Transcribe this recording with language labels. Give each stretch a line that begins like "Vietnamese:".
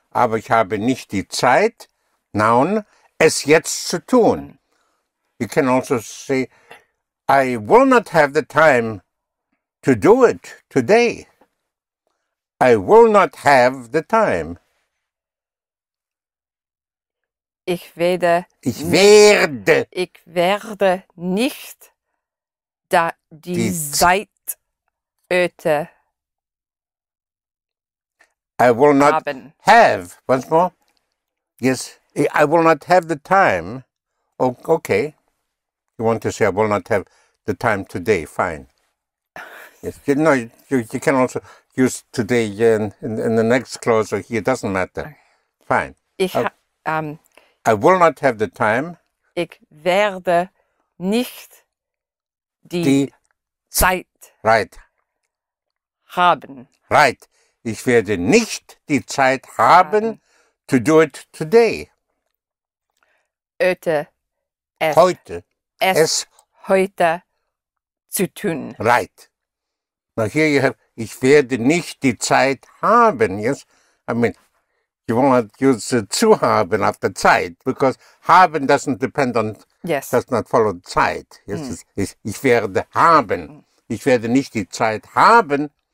German: Aber ich habe nicht die Zeit,
English: noun,
German: es jetzt zu tun.
English: You can also say, I will not have the time to do it today. I will not have the time.
German: Ich werde Ich werde. Ich werde nicht die Zeit öte
English: I will not
German: haben.
English: have. Once more. Yes, I will not have the time. Oh, okay. You want to say I will not have the time today. Fine. Yes. You can also use today in the next clause or here. Doesn't matter. Fine. I will not have the time.
German: Ich werde nicht die Zeit
English: Right.
German: haben.
English: Right.
German: Ich werde nicht die Zeit haben
English: to do it today.
German: Öte es. Heute. Es heute zu tun.
English: Right. Now here you have,
German: ich werde nicht die Zeit haben.
English: Yes. I mean, you will not use zu haben after Zeit because haben doesn't depend on, Yes. does not follow Zeit. Yes.
German: Ich werde haben. Ich werde nicht die Zeit haben.